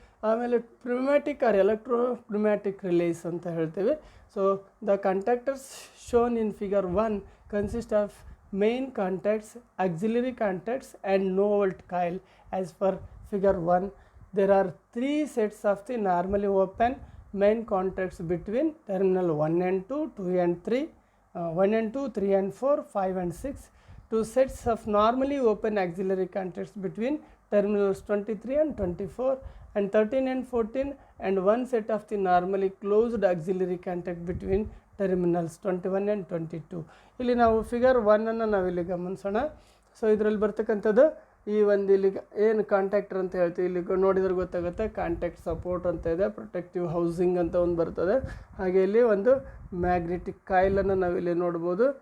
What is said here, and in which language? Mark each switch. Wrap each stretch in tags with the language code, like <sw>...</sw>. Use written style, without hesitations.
<kn>ಆಮೇಲೆ ಪ್ನ್ಯೂಮ್ಯಾಟಿಕ್ R ಎಲೆಕ್ಟ್ರೋಪ್ನ್ಯೂಮ್ಯಾಟಿಕ್ relies ಅಂತ ಹೇಳ್ತೇವೆ.</kn> <en>So the contactors shown in figure 1 consist of main contacts, auxiliary contacts and no volt coil. As per figure 1, there are 3 sets of the normally open main contacts between terminal 1 and 2, 2 and 3, 1 and 2, 3 and 4, 5 and 6, 2 sets of normally open auxiliary contacts between terminals 23 and 24, and 13 and 14, and 1 set of the normally closed auxiliary contact between terminals 21 and 22.</en> <kn>ಇಲ್ಲಿ ನಾವು figure 1ಅನ್ನು ನಾವಿಲ್ಲಿ ಗಮನಿಸೋಣ. So ಇದರಲ್ಲಿ ಬರ್ತಕ್ಕಂಥದ್ದು ಈ ಒಂದು ಇಲ್ಲಿ ಏನು ಕಾಂಟ್ಯಾಕ್ಟರ್ ಅಂತ ಹೇಳ್ತೀವಿ, ಇಲ್ಲಿ ನೋಡಿದ್ರೆ ಗೊತ್ತಾಗುತ್ತೆ. ಕಾಂಟ್ಯಾಕ್ಟ್ ಸಪೋರ್ಟ್ ಅಂತ ಇದೆ, ಪ್ರೊಟೆಕ್ಟಿವ್ ಹೌಸಿಂಗ್ ಅಂತ ಒಂದು ಬರ್ತದೆ. ಹಾಗೆ ಇಲ್ಲಿ ಒಂದು ಮ್ಯಾಗ್ನೆಟಿಕ್ ಕಾಯಿಲನ್ನು ನಾವಿಲ್ಲಿ ನೋಡ್ಬೋದು.</kn>